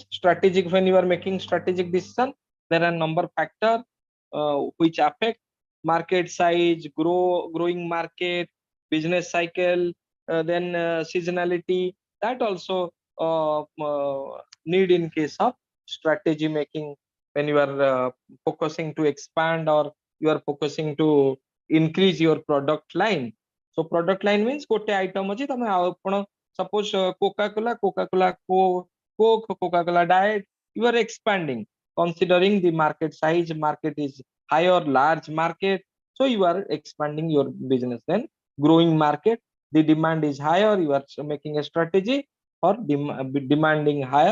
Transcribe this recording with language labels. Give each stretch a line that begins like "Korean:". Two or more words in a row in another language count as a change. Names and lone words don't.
English: Strategic, when you are making strategic decision, there are number of factors which affect market size, growing market, business cycle, then seasonality. That also need in case of strategy making, when you are focusing to expand, or you are focusing to increase your product line. So product line means ଗୋଟେ item
Odia: ଅଛି ତମେ ଆପଣ
English: suppose Coca-Cola, Coke, Coca-Cola Diet, you are expanding. Considering the market size, market is high or large market, so you are expanding your business. Then growing market, the demand is higher, you are making a strategy for demanding higher.